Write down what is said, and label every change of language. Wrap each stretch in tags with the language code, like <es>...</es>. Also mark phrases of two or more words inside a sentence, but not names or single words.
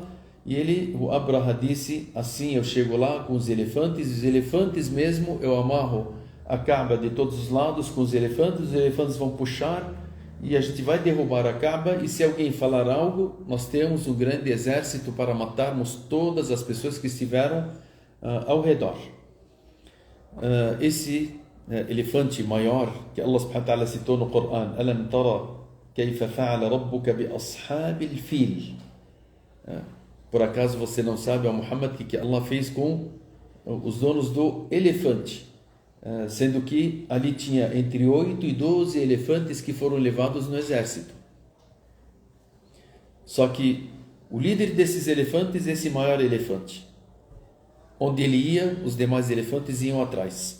<pt>E o Abraha disse: assim eu chego lá com os elefantes mesmo, eu amarro a Kaaba de todos os lados com os elefantes vão puxar e a gente vai derrubar a Kaaba, e se alguém falar algo, nós temos um grande exército para matarmos todas as pessoas que estiveram ao redor. Esse elefante maior que Allah</pt> <ar>سبحانه وتعالى</ar> <pt>citou no Coran:</pt> <ar>ألم تر كيف فعل ربك بأصحاب الفيل.</ar> <pt>Por acaso você não sabe, ó Muhammad, que Allah fez com os donos do elefante? Sendo que ali tinha entre 8 e 12 elefantes que foram levados no exército. Só que o líder desses elefantes, esse maior elefante, onde ele ia, os demais elefantes iam atrás.</pt>